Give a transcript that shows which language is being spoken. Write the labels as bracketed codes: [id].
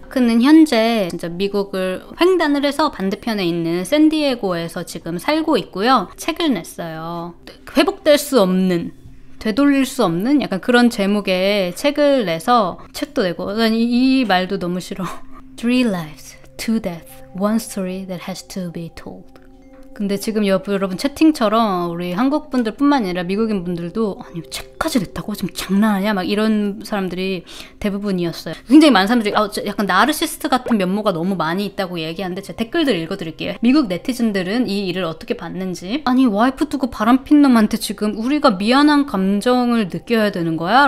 [ko] 그는 현재 진짜 미국을 횡단을 해서 반대편에 있는 샌디에고에서 지금 살고 있고요. 책을 냈어요. 회복될 수 없는, 되돌릴 수 없는 약간 그런 제목의 책을 내서 책도 내고, 난 이 말도 너무 싫어. [en] 3 lives, 2 deaths, 1 story that has to be told. [ko] 근데 지금 여러분 채팅처럼 우리 한국 분들뿐만 아니라 미국인 분들도 아니 책까지 냈다고? 지금 장난하냐? 막 이런 사람들이 대부분이었어요. 굉장히 많은 사람들이 약간 나르시스트 같은 면모가 너무 많이 있다고 얘기하는데 제가 댓글들 읽어드릴게요. 미국 네티즌들은 이 일을 어떻게 봤는지, 아니 와이프 두고 바람핀 놈한테 지금 우리가 미안한 감정을 느껴야 되는 거야?